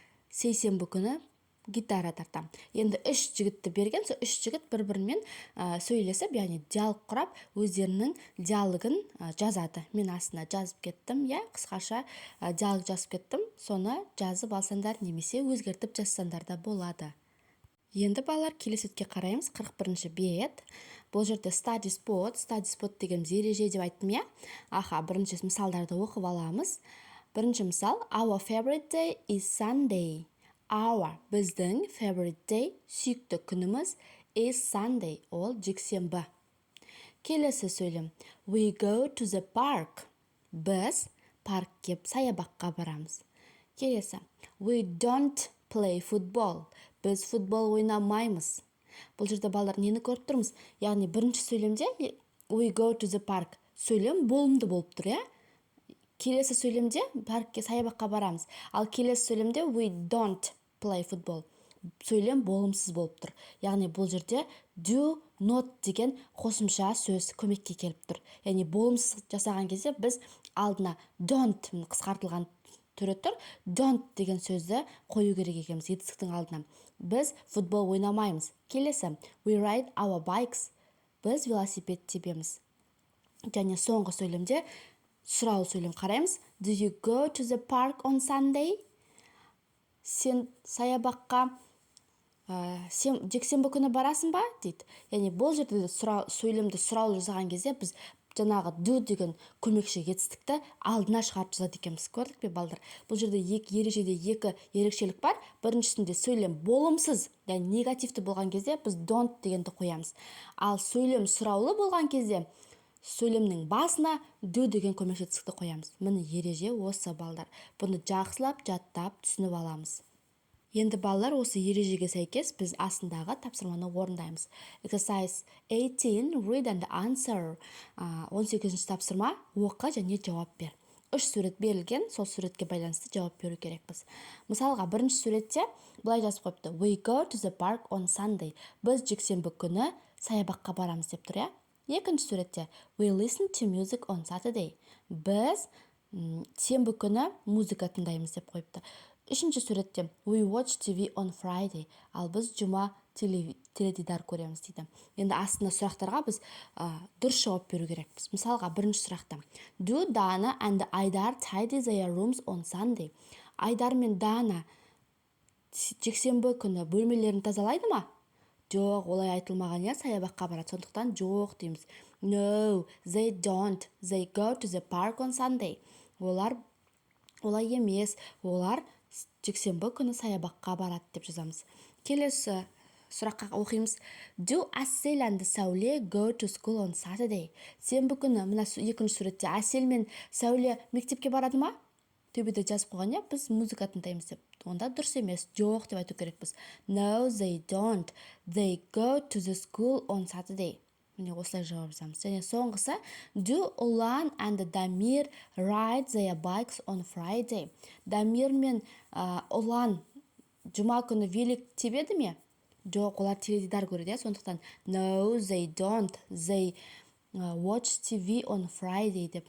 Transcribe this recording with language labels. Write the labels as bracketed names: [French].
[Kazakh] Сейсенбі күні гитара тартам. Енді үш жігітті берген, сол үш жігіт бір-бірімен сөйлесіп, яғни диалог құрап, өздерінің диалогын жазады. Мен астына жазып кеттім, қысқаша диалог жазып кеттім. Соны жазып алсаңдар немесе өзгертіп жазсаңдар да болады. Енді балалар, келесі бетке қараймыз. 41-ші бет. Бұл жерде [English] study spot [Kazakh] деген ереже деп айттым, бірінші мысалдарды оқып аламыз. Бірінші мысал, [English] our favorite day is Sunday. Our, [Kazakh] біздің [English] favorite day, [Kazakh] сүйікті күніміз, [English] is Sunday, [Kazakh] ол жексенбі. Келесі сөйлем, [English] we go to the park. [Kazakh] Біз паркке, саябаққа барамыз. Келесі, [English] we don't play football. [Kazakh] Біз футбол ойнамаймыз. Бұл жерде балалар нені көріп тұрмыз? Яғни бірінші сөйлемде [English] we go to the park. [Kazakh] Сөйлем болымды болып тұр, Келесі сөйлемде паркке, саябаққа барамыз. Ал келесі сөйлемде [English] we don't play football. [Kazakh] Сөйлем болымсыз болып тұр. Яғни бұл жерде do not деген қосымша сөз көмекке келіп тұр. Яғни болымсыз жасаған кезде біз алдына don't қысқартылған түрі тұр. Don't деген сөзді қою керек екенбіз етістіктің алдына. Біз футбол ойнамаймыз. Келесі, [English] we ride our bikes. [Kazakh] Біз велосипед тебеміз. Және соңғы сөйлемде сұраулы сөйлем қараймыз. [English] Do you go to the park on Sunday? [Kazakh] Сен саябаққа сен жексенбі күні барасың ба? Дейді. Яғни бұл жерде сөйлемді сұраулы жасаған кезде біз жаңағы do деген көмекші етістікті алдына шығарып жазады екенбіз. Көрдік пе, балдар? Бұл жерде ережеде екі ерекшелік бар. Біріншісінде сөйлем болымсыз, яғни негативті болған кезде біз don't дегенді қоямыз. Ал сөйлем сұраулы болған кезде сөйлемнің басына do деген көмекші етістікті қоямыз. Міне ереже осы, балдар. Бұны жақсылап, жаттап, түсініп аламыз. Енді балалар, осы ережеге сәйкес біз астындағы тапсырманы орындаймыз. [English] Exercise 18, read and answer. [Kazakh] 18-ші тапсырма, оқы және жауап бер. 3 сурет берілген, сол суретке байланысты жауап беру керекпіз. Мысалға, бірінші суретте былай жазып қойыпты. [English] We go to the park on Sunday. [Kazakh] Біз жексенбі күні саябаққа барамыз деп тұр, Екінші суретте [English] we listen to music on Saturday. [Kazakh] Біз сенбі күні музыка тыңдаймыз деп қойыпты. Үшінші суретте [English] we watch TV on Friday. [Kazakh] Ал біз жұма теледидар көреміз дейді. Енді астына сұрақтарға біз дұрыс жауап беру керекпіз. Мысалға, бірінші сұрақта [English] do Dana and Айдар tidy their rooms on Sunday. [Kazakh] Айдар мен Дана жексенбі күні бөлмелерін тазалайды ма? Жоқ, олай айтылмаған, саябаққа барады. Сондықтан жоқ дейміз. [English] No, they don't. They go to the park on Sunday. [Kazakh] Олар олай емес, олар жексенбі күні саябаққа барады деп жазамыз. Келесі сұраққа оқимыз. [English] Do Әсел and Сәуле go to school on Saturday? [Kazakh] Сенбі күні, мына екінші суретте Әсел мен Сәуле мектепке барады ма? Төбеде жазып қойған, біз музыка тыңдаймыз деп. Онда дұрыс емес, жоқ деп айту керекпіз. [English] No, they don't. They go to the school on Saturday. [Kazakh] Міне осылай жауап жазамыз. [English] Және соңғысы, do Ұлан and Дамир ride their bikes on Friday? [Kazakh] Дамир мен Ұлан жұма күні велик тебеді ме? Жоқ, олар теледидар көреді, сондықтан [English] no, they don't. They watch TV on Friday [Kazakh] деп.